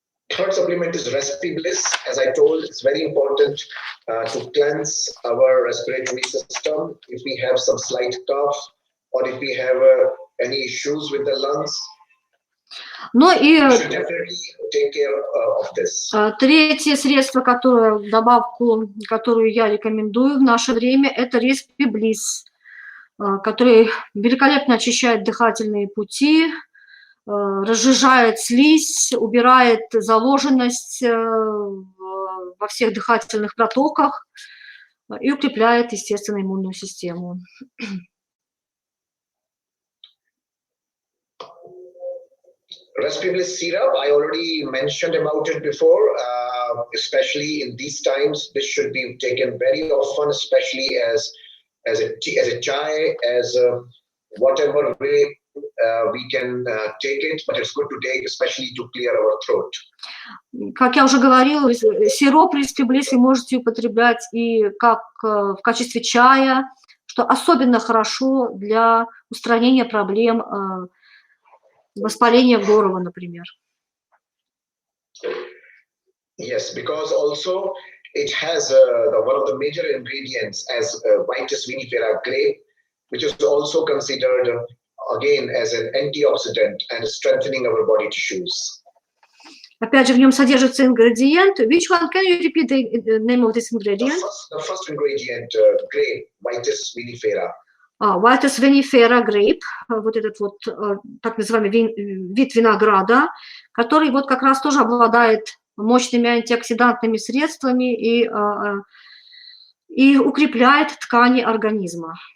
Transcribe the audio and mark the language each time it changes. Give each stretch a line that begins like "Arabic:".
English: Third supplement is Respibliss. As I told, it's very important to cleanse our respiratory system. If we have some slight cough or if we have any issues with the lungs, we should definitely take care of this.
Russian: Третье средство, добавку, которую я рекомендую в наше время, это Respibliss, который великолепно очищает дыхательные пути, разжижает слизь, убирает заложенность во всех дыхательных протоках и укрепляет, естественно, иммунную систему.
English: Respibliss syrup, I already mentioned about it before, especially in these times. This should be taken very often, especially as a chai, as whatever way we can take it, but it's good to take, especially to clear our throat.
Russian: Как я уже говорила, сироп Respibliss вы можете употреблять и как в качестве чая, что особенно хорошо для устранения проблем воспаления горла, например.
English: Yes, because also it has one of the major ingredients as Vitis vinifera grape, which is also considered again as an antioxidant and strengthening our body tissues.
Russian: Опять же, в нем содержится ингредиент.
English: Which one? Can you repeat the name of this ingredient? The first ingredient, grape, Vitis vinifera.
Russian: Vitis vinifera grape, вот этот вот так называемый вид винограда, который вот как раз тоже обладает мощными антиоксидантными средствами и укрепляет ткани организма.